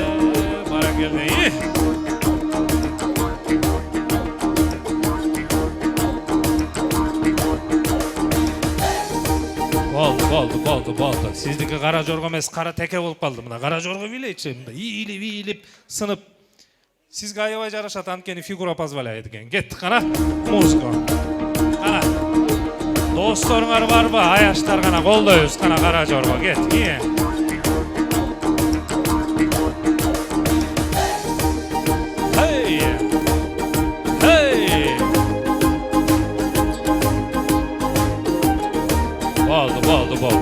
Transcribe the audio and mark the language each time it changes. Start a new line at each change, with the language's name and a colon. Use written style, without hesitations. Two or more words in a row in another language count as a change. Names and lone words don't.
Kazakh: Болды. Сіздікі қара жорғы емес, қара теке болып қалды. Мына қара жорғы билейші. Иіліп, сынып. Сізге аябай жарашат, анткени
Russian: фигура позволяет
Kazakh: екен. Кеттік қана. Музыка. Қана. Досторыңар бар ба? Аяштар қана қолдайыз. Қана қара жорғы. Кеттік. Болды.